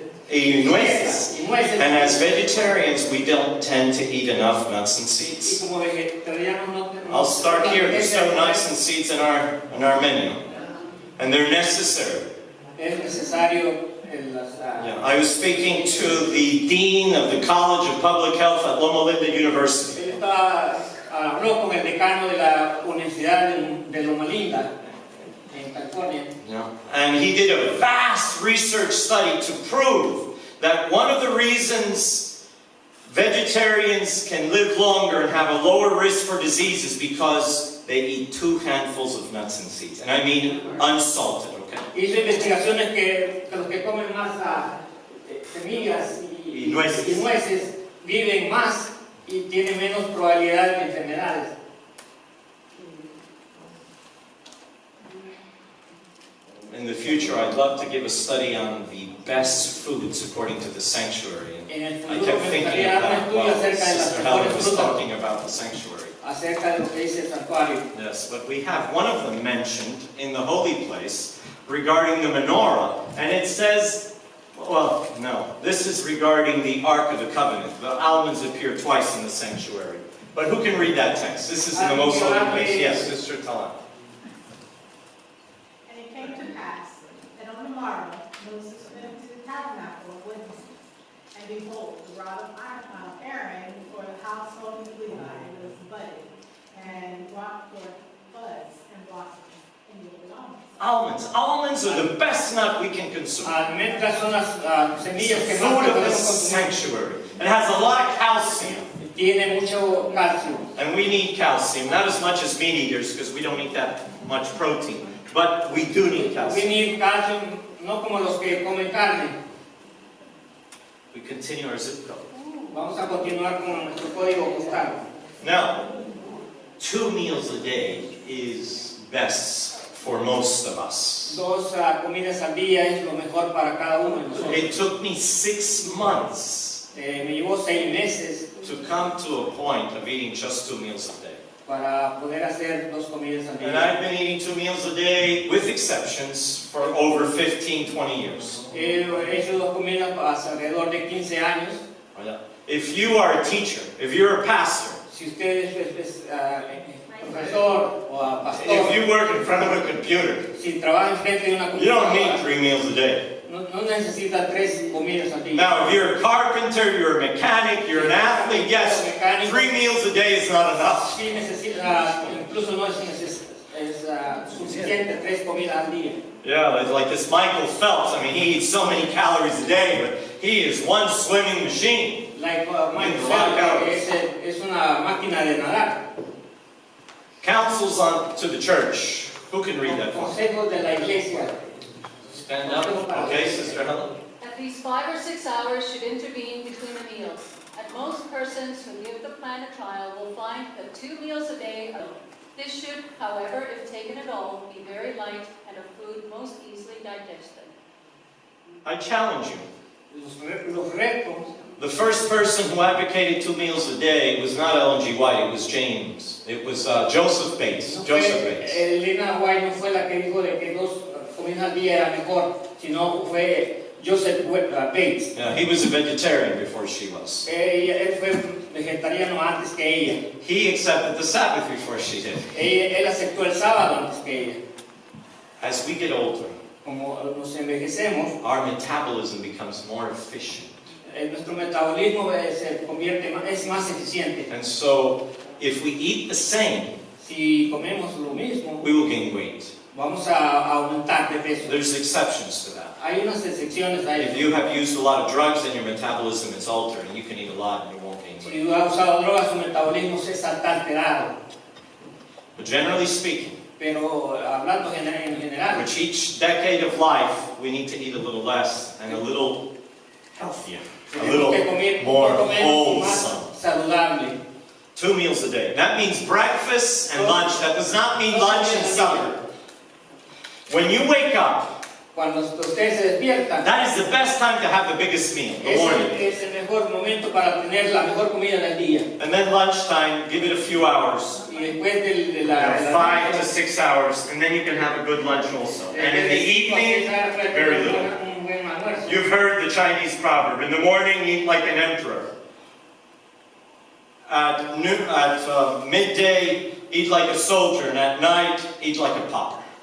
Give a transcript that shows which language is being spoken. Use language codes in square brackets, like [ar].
[es] Y nueces. [en] And as vegetarians, we don't tend to eat enough nuts and seeds. I'll start here. There's no nuts and seeds in our menu, and they're necessary. Yeah, I was speaking to the dean of the College of Public Health at Loma Linda University. [es] Habló con el decano de la Universidad de Loma Linda en California. [en] Yeah. And he did a vast research study to prove that one of the reasons vegetarians can live longer and have a lower risk for disease is because they eat 2 handfuls of nuts and seeds. And I mean unsalted, okay? [es] Hizo investigaciones que los que comen más semillas y nueces viven más y tienen menos probabilidad de enfermedades. [en] In the future, I'd love to give a study on the best foods according to the sanctuary. And I kept thinking of that while Sister Helen was talking about the sanctuary. Yes, but we have one of them mentioned in the holy place regarding the menorah, and it says, well, no, this is regarding the Ark of the Covenant. The almonds appear twice in the sanctuary. But who can read that text? This is in the most holy place. Yes, Sister Talan. And it came to pass that on the morrow Moses went into the tabernacle of witnesses, and behold, the rod of Aaron for the household of Levi was budded, and brought forth buds and blossoms, and yielded almonds. Almonds are the best nut we can consume. [es] Almendras son las semillas que [en] Food of the sanctuary. It has a lot of calcium. [es] Tiene mucho calcio. [en] And we need calcium, not as much as meat eaters because we don't eat that much protein. But we do need calcium. We need calcium, [es] no como los que comen carne. [en] We continue our zip code. [es] Vamos a continuar con nuestro código postal. [en] Now, 2 meals a day is best for most of us. [es] 2 comidas al día es lo mejor para cada uno de nosotros. [en] It took me 6 months [es] Me llevó 6 meses [en] to come to a point of eating just 2 meals a day. [es] para poder hacer 2 comidas al día. [en] I've been eating 2 meals a day, with exceptions, for over 15, 20 years. [es] He hecho 2 comidas hace alrededor de 15 años. [en] If you are a teacher, if you're a pastor, [es] Si usted es profesor o pastor, [en] if you work in front of a computer, [es] si trabaja enfrente de una [en] you don't need [es] computadora, [en] 3 meals a day. [es] no necesita 3 comidas al día. [en] Now, if you're a carpenter, you're a mechanic, you're an athlete, yes, 3 meals a day is not enough. [es] Sí necesita, incluso no es suficiente 3 comidas al día. [en] Yeah, like this Michael Phelps, I mean, he eats so many calories a day, but he is one swimming machine. Like [es] Michael Phelps, es una máquina de nadar. [en] Counsels on to the church. Who can read that for me? [es] Consejos de la iglesia. [en] Stand up. Okay, Sister Helen. At least 5 or 6 hours should intervene between the meals. And most persons who give the plan a trial will find that 2 meals a day are. This should, however, if taken at all, be very light and a food most easily digested. I challenge you. [es] Los retos. [en] The first person who advocated 2 meals a day was not Ellen G. White, it was James. It was Joseph Bates. Joseph Bates. [es] Elena White no fue la que dijo de que 2 comidas al día era mejor, sino fue Joseph Bates. [en] Yeah, he was a vegetarian before she was. [es] Él fue vegetariano antes que ella. [en] He accepted the Sabbath before she did. [es] Él aceptó el sábado antes que ella. [en] As we get older, [es] Como nos envejecemos, [en] our metabolism becomes more efficient. [es] nuestro metabolismo se convierte es más eficiente. [en] And so, if we eat the same, [es] Si comemos lo mismo, [en] we will gain weight. [es] vamos a aumentar de peso. [en] There's exceptions to that. [es] Hay unas excepciones a [en] If [es] eso. [en] you have used a lot of drugs, then your metabolism is altered, and you can eat a lot and you won't gain weight. [es] Si ha usado drogas, su metabolismo se está alterado. [en] But generally speaking, [es] Pero hablando en general, [en] which each decade of life, we need to eat a little less and a little healthier, a [es] tenemos que [en] little [es] comer [en] more [es] un poco menos y [en] wholesome. [es] más saludable. [en] 2 meals a day. That means breakfast and lunch. That does not mean lunch and supper. When you wake up, [es] Cuando ustedes se despiertan, [en] that is the best time to have the biggest meal, the morning. [es] es el mejor momento para tener la mejor comida del día. [en] And then lunchtime, give it a few hours. [es] Y después de la [en] 5 to 6 hours, and then you can have a good lunch also. And in the evening, very little. [es] Un buen almuerzo. [en] You've heard the Chinese proverb, in the morning eat like an emperor. At midday, eat like a soldier, and at night, eat like a pauper.